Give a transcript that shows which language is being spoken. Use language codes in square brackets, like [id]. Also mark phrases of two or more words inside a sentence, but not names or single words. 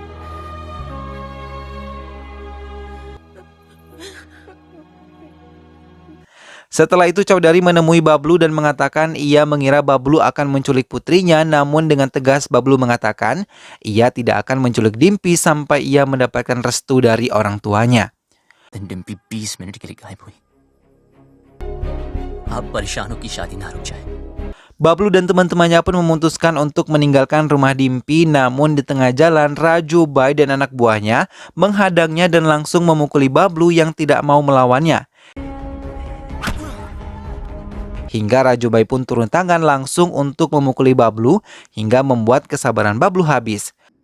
[id] Setelah itu Chaudhary menemui Bablu dan mengatakan ia mengira Bablu akan menculik putrinya, namun dengan tegas Bablu mengatakan ia tidak akan menculik Dimpi sampai ia mendapatkan restu dari orang tuanya. [hi] डिम्पी 20 मिनट के लिए गायब हुई। आप परेशानों की शादी ना रुक जाए। [id] Bablu dan teman-temannya pun memutuskan untuk meninggalkan rumah Dimpi, namun di tengah jalan Raju, Bai dan anak buahnya menghadangnya dan langsung memukuli Bablu yang tidak mau melawannya. Hingga Raju Bai pun turun tangan langsung untuk memukuli Bablu hingga membuat kesabaran Bablu habis.